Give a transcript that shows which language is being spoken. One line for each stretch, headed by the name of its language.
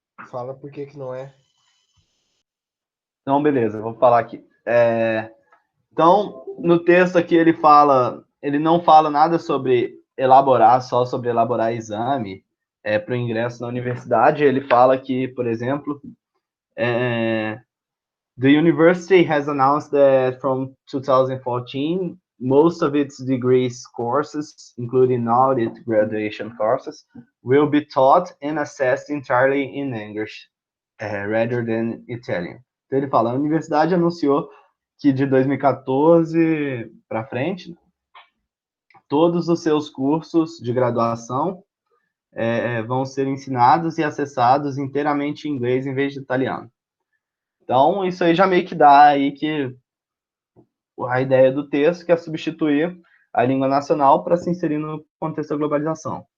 Portuguese: Fala por que não é. Então, beleza, vou falar aqui. Então, no texto aqui ele não fala nada sobre só sobre elaborar exame para o ingresso na universidade. Ele fala que, por exemplo,
English: the university has announced that from 2014, most of its degrees courses, including audit graduation courses, will be taught and assessed entirely in English, rather than Italian.
Portuguese: Então ele fala, a universidade anunciou que de 2014 para frente, todos os seus cursos de graduação vão ser ensinados e acessados inteiramente em inglês em vez de italiano. Então, isso aí já meio que dá aí que a ideia do texto, que é substituir a língua nacional para se inserir no contexto da globalização.